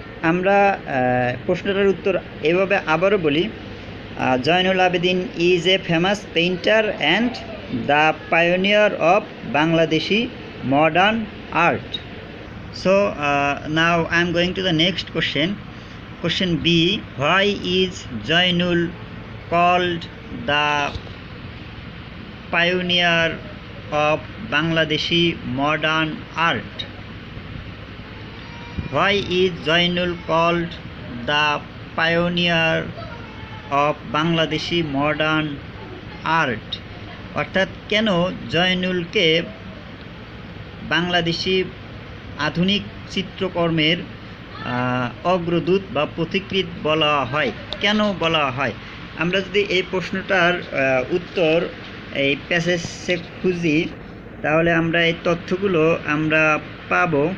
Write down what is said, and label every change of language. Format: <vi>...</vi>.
<bn>আমরা প্রশ্নটার উত্তর এভাবে আবারও বলি,</bn> <en>Zainul Abedin is a famous painter and the pioneer of Bangladeshi modern art. So now I am going to the next question. Question B, why is Jainul called the pioneer of Bangladeshi modern art? Why is Jainul called the pioneer of Bangladeshi modern art?</en> <bn>অর্থাৎ কেন জয়নুলকে বাংলাদেশি আধুনিক চিত্রকর্মের অগ্রদূত বা পথিকৃৎ বলা হয়? কেন বলা হয়? আমরা যদি এই প্রশ্নটার উত্তর এই প্যাসেজে খুঁজি, তাহলে আমরা এই তথ্যগুলো আমরা পাব।</bn>